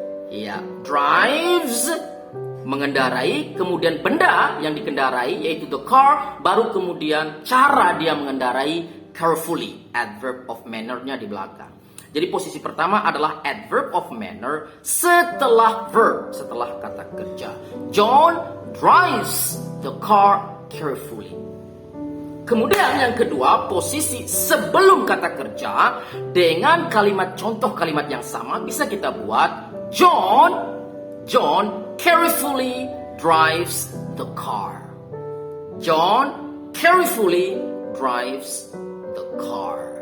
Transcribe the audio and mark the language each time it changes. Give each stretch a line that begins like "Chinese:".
Indonesian: Ya, drives mengendarai, kemudian benda yang dikendarai yaitu the car, baru kemudian cara dia mengendarai carefully, adverb of manner-nya di belakang. Jadi posisi pertama adalah adverb of manner setelah verb, setelah kata kerja.
English: John drives the car carefully.
Indonesian: Kemudian yang kedua, posisi sebelum kata kerja dengan kalimat contoh kalimat yang sama bisa kita buat
English: John carefully drives the car. John carefully drives the car.